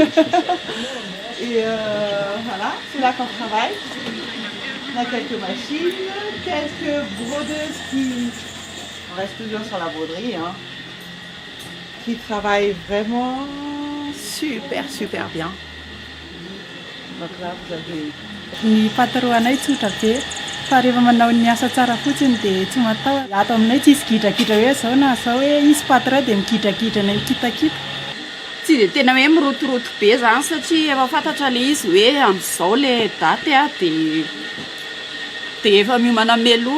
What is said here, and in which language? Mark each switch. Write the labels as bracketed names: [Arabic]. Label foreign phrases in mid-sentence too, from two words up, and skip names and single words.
[French] Et voilà, c'est là qu'on travaille. On a quelques machines, quelques brodeuses qui... On reste toujours sur la broderie, hein, qui travaille vraiment super bien. Donc là, vous avez... [Malagasy] Ny patalohanay tsotra be fa rehefa manao ny asa tsara fotsiny dia tsy matao. Ato aminay tsy misy gidrakidra hoe zao na zao hoe isy patray dia migidrakidra na mikitakita. Tsy dia tena hoe mirotoroto be zany satria efa fantatra le izy hoe amin'izao le daty dia efa miomana melo.